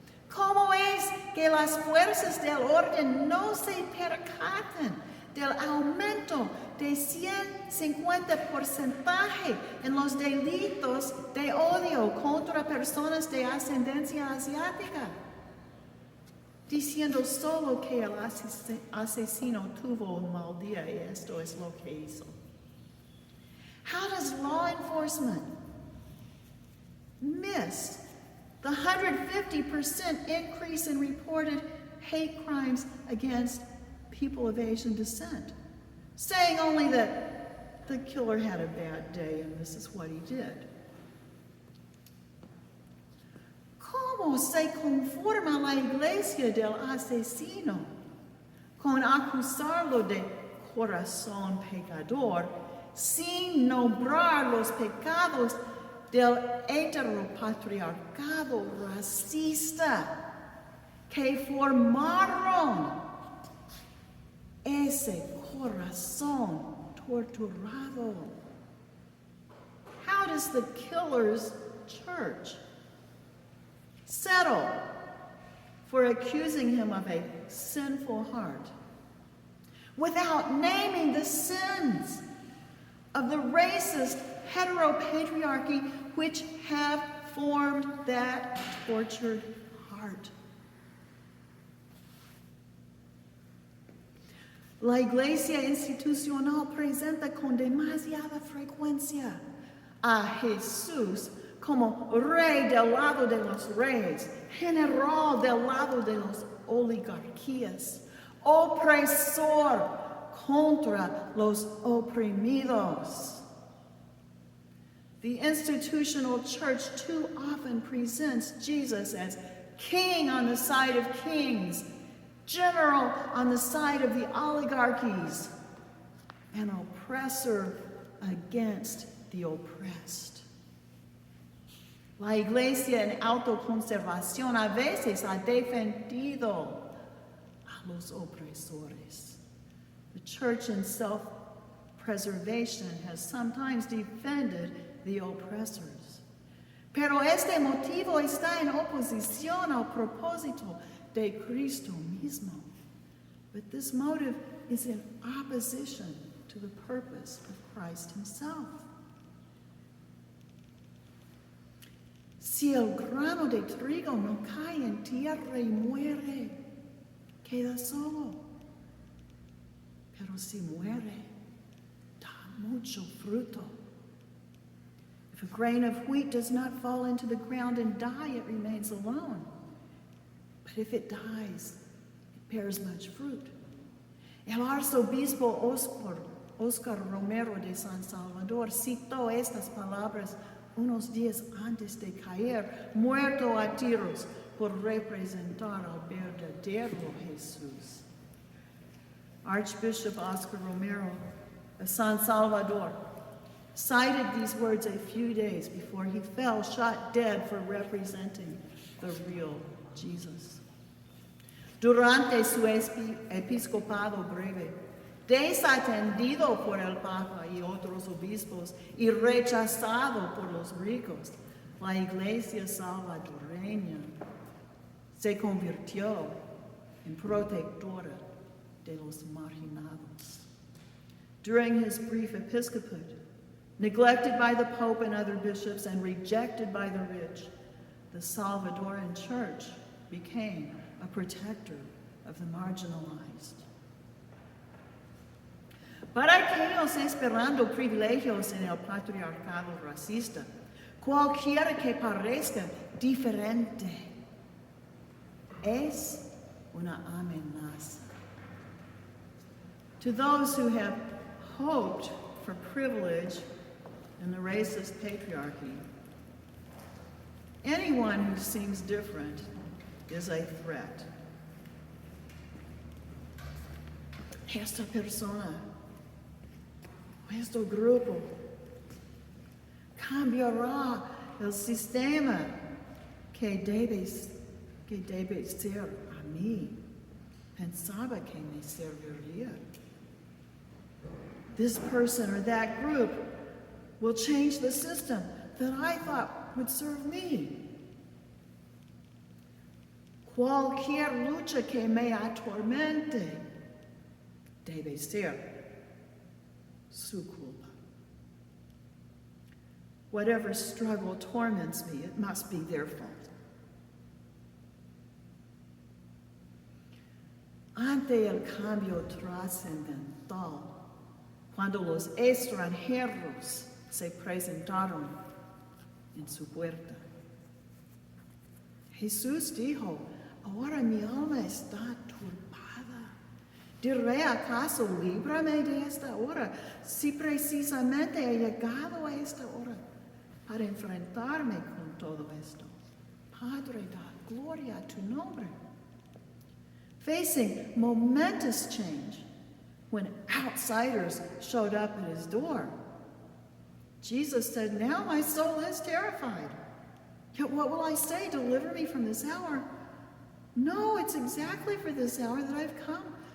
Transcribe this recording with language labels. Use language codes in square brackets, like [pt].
[es] ¿Cómo es que las fuerzas del orden no se percatan del aumento de 150% en los delitos de odio contra personas de ascendencia asiática, diciendo solo que el asesino tuvo un mal día y esto es lo que hizo? [en] How does law enforcement miss the 150% increase in reported hate crimes against people of Asian descent, saying only that the killer had a bad day and this is what he did? [es] ¿Cómo se conforma la iglesia del asesino con acusarlo de corazón pecador sin nombrar los pecados del heteropatriarcado racista que formaron ese corazón torturado? [en] How does the killer's church settle for accusing him of a sinful heart without naming the sins of the racist heteropatriarchy which have formed that tortured heart? [es] La iglesia institucional presenta con demasiada frecuencia a Jesús como rey del lado de los reyes, general del lado de las oligarquías, opresor contra los oprimidos. [en] The institutional church too often presents Jesus as king on the side of kings, general on the side of the oligarchies, and oppressor against the oppressed. [es] La iglesia en autoconservación a veces ha defendido a los opresores. [en] The church in self-preservation has sometimes defended the oppressors. [es] Pero este motivo está en oposición al propósito de Cristo mismo. [en] But this motive is in opposition to the purpose of Christ himself. [es] Si el grano de trigo no cae en tierra y muere, queda solo. Pero si muere, da mucho fruto. [en] If a grain of wheat does not fall into the ground and die, it remains alone. But if it dies, it bears much fruit. [es] El arzobispo Oscar Romero de San Salvador citó estas palabras unos días antes de caer, muerto a tiros por representar al verdadero Jesús. [en] Archbishop Oscar Romero of San Salvador cited these words a few days before he fell shot dead for representing the real Jesus. [es] Durante su episcopado breve, desatendido por el Papa y otros obispos y rechazado por los ricos, la Iglesia salvadoreña se convirtió en protectora de los marginados. [en] during his brief episcopate, neglected by the Pope and other bishops and rejected by the rich, the Salvadoran Church became a protector of the marginalized. [es] Para aquellos esperando privilegios en el patriarcado racista, cualquiera que parezca diferente es una amenaza. [en] To those who have hoped for privilege in the racist patriarchy, anyone who seems different is a threat. [es] Esta persona, este grupo, cambiará el sistema que debe ser a mí. Pensaba que me serviría. [en] This person or that group will change the system that I thought would serve me. [es] Cualquier lucha que me atormente debe ser su culpa. [en] Whatever struggle torments me, it must be their fault. [es] Ante el cambio trascendental, cuando los extranjeros se presentaron en su puerta, Jesús dijo, ahora mi alma está turbada. ¿Diré acaso, líbrame de esta hora, si precisamente he llegado a esta hora para enfrentarme con todo esto? Padre, da gloria a tu nombre. [en] Facing momentous change when outsiders showed up at his door, Jesus said, now my soul is terrified. Yet what will I say? Deliver me from this hour? No, it's exactly for this hour that I've come.